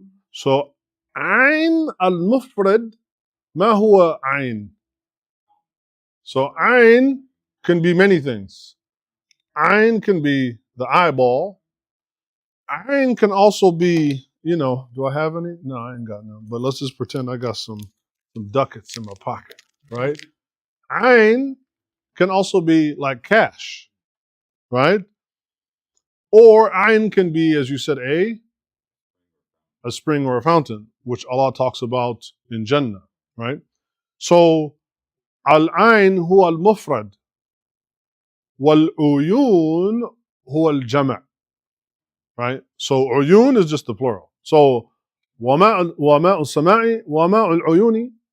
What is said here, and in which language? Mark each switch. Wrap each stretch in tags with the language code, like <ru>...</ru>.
<ar>So, عين المفرد ما هو عين?</ar> <en>So, عين can be many things. Ayn can be the eyeball. Ayn can also be, do I have any? No, I ain't got none. But let's just pretend I got some ducats in my pocket, right? Ayn can also be like cash, right? Or ayn can be, as you said, a spring or a fountain, which Allah talks about in Jannah, right?</en> <ar>So, al-ayn huwa al-mufrad, wal-uyun huwa al-jama'. Right?</ar> <en>So uyun is just the plural.</en> <ar>So وماء السماء وماء العيون.</ar>